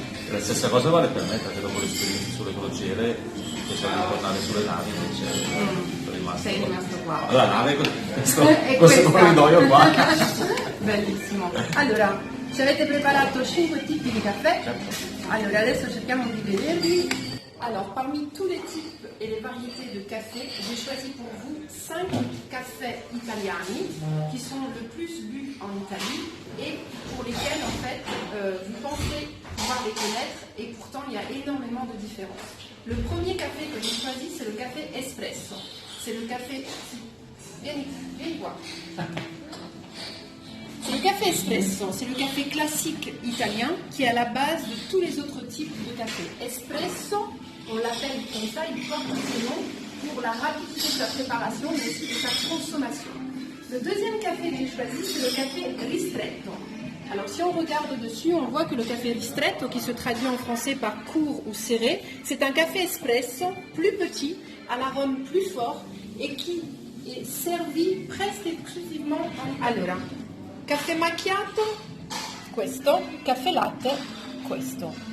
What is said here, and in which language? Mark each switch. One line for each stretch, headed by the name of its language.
Italian: La stessa cosa vale per me, perché dopo l'esperienza sulle crociere pensavo di tornare sulle navi, invece sei rimasto qua. La nave questo corridoio qua. Bellissimo. Allora, ci avete preparato 5 tipi di caffè? Certo. Allora adesso cerchiamo di vederli.
French: Alors, parmi tous les types et les variétés de café, j'ai choisi pour vous 5 cafés italiani qui sont le plus lus en Italie et pour lesquels, en fait, vous pensez pouvoir les connaître et pourtant il y a énormément de différences. Le premier café que j'ai choisi, c'est le café espresso. C'est le café... Viens voir. C'est le café espresso, c'est le café classique italien qui est à la base de tous les autres types de café. Espresso, on l'appelle comme ça, il porte ce nom pour la rapidité de sa préparation mais aussi de sa consommation. Le deuxième café que j'ai choisi, c'est le café ristretto. Alors si on regarde dessus, on voit que le café ristretto, qui se traduit en français par court ou serré, c'est un café espresso plus petit, à l'arôme plus fort et qui est servi presque exclusivement.
Italian: Allora, caffè macchiato, questo, caffè latte, questo.